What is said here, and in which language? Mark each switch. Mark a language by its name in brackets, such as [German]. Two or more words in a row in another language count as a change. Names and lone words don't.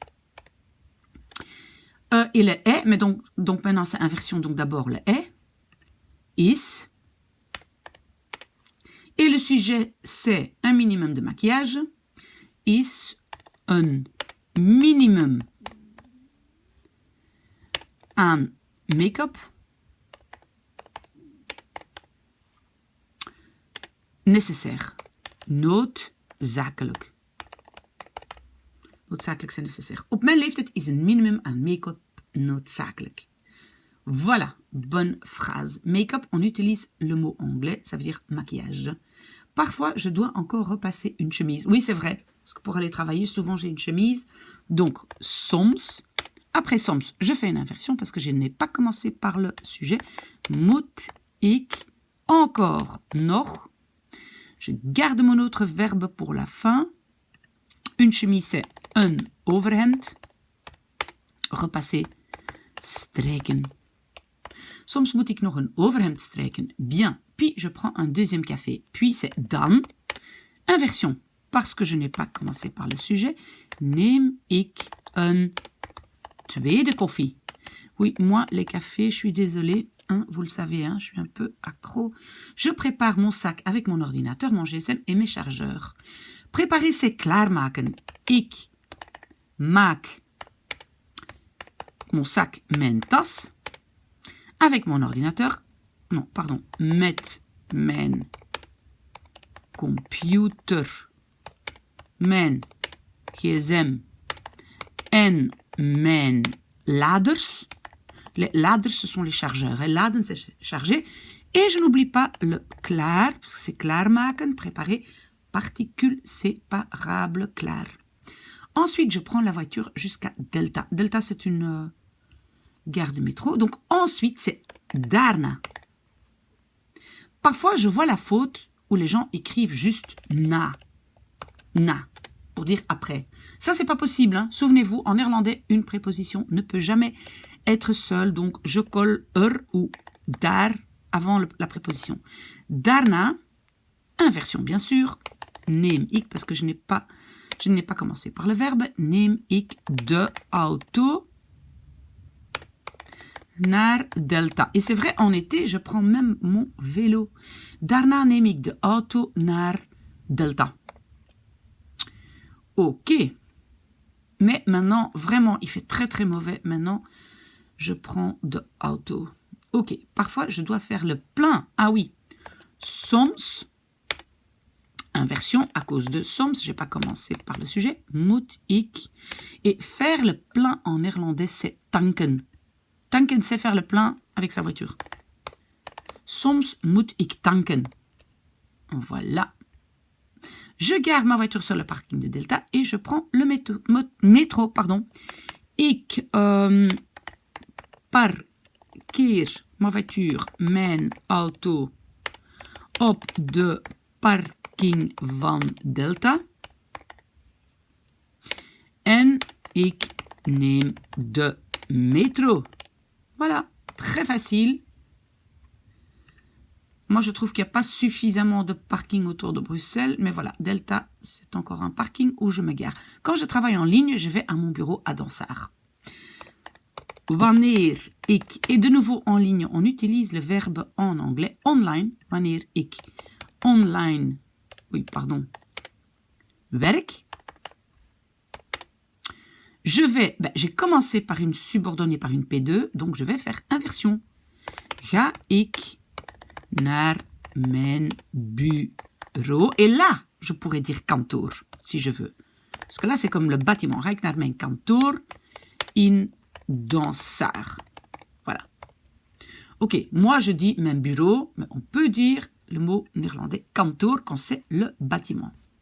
[French] Et le est, mais donc maintenant c'est inversion, donc d'abord le est, is. Et le sujet, c'est un minimum de maquillage. [Dutch] Is een minimum aan make-up nécessaire. noodzakelijk. [French] Noodzakelijk c'est nécessaire. [Dutch] Op mijn leeftijd is een minimum aan make-up noodzakelijk. [French] Voilà, bonne phrase. Make-up, on utilise le mot anglais, ça veut dire maquillage. Parfois, je dois encore repasser une chemise. Oui, c'est vrai, parce que pour aller travailler, souvent j'ai une chemise. Donc, soms. Après soms, je fais une inversion parce que je n'ai pas commencé par le sujet. [Dutch] Moet ik encore nog. [French] Je garde mon autre verbe pour la fin. Une chemise, c'est [Dutch] een overhemd. [French] Repasser, strijken. [Dutch] Soms moet ik nog een overhemd strijken. [French] Bien. Puis je prends un deuxième café. Puis c'est dan. Inversion. Parce que je n'ai pas commencé par le sujet. [Dutch] Neem ik een tweede koffie. [French] Oui, moi, les cafés, je suis désolée. Hein, vous le savez, hein, je suis un peu accro. Je prépare mon sac avec mon ordinateur, mon GSM et mes chargeurs. Préparer, c'est [Dutch] klaarmaken. Ik maak [French] mon sac, [Dutch] mijn tas. [French] Avec mon ordinateur, non, pardon, [Dutch] met mijn computer, mijn gsm en mijn laders. [French] Les laders, ce sont les chargeurs. Et laden, c'est charger. Et je n'oublie pas le klaar, parce que c'est klaarmaken, préparer, particule séparable, klaar. Ensuite, je prends la voiture jusqu'à Delta. Delta, c'est une gare de métro. Donc, ensuite, c'est daarna. Parfois, je vois la faute où les gens écrivent juste na. Na, pour dire après. Ça, c'est pas possible. Hein. Souvenez-vous, en néerlandais, une préposition ne peut jamais être seule. Donc, je colle ou daar avant la préposition. Daarna, inversion, bien sûr. [Dutch] Neem ik, [French] parce que je n'ai pas commencé par le verbe. [Dutch] Neem ik de auto naar Delta. [French] Et c'est vrai, en été, je prends même mon vélo. [Dutch] Daarna neem ik de auto naar Delta. [French] Ok. Mais maintenant, vraiment, il fait très très mauvais. Maintenant, je prends [Dutch] de auto. [French] Ok. Parfois, je dois faire le plein. Ah oui. Soms. Inversion à cause de soms. Je n'ai pas commencé par le sujet. [Dutch] Moet ik. [French] Et faire le plein en néerlandais, c'est tanken. Tanken, c'est faire le plein avec sa voiture. [Dutch] Soms moet ik tanken. [French] Voilà. Je gare ma voiture sur le parking de Delta et je prends le métro. Pardon. [Dutch] Ik parkeer [French] ma voiture, [Dutch] mijn auto, op de parking van Delta. En ik neem de métro. [French] Voilà, très facile. Moi, je trouve qu'il n'y a pas suffisamment de parking autour de Bruxelles. Mais voilà, Delta, c'est encore un parking où je me gare. Quand je travaille en ligne, je vais à mon bureau à Dansaert. [Dutch] Wanneer ik. [French] Et de nouveau en ligne, on utilise le verbe en anglais online. [Dutch] Wanneer ik online. [French] Oui, pardon. [Dutch] Werk. [French] J'ai commencé par une subordonnée, par une P2, donc je vais faire inversion. [Dutch] Ga ik naar mijn bureau. [French] Et là, je pourrais dire kantoor, si je veux. Parce que là, c'est comme le bâtiment. [Dutch] Ga ik naar mijn kantoor in Dansaert. [French] Voilà. Ok, moi je dis [Dutch] mijn bureau, [French] mais on peut dire le mot néerlandais kantoor quand c'est le bâtiment.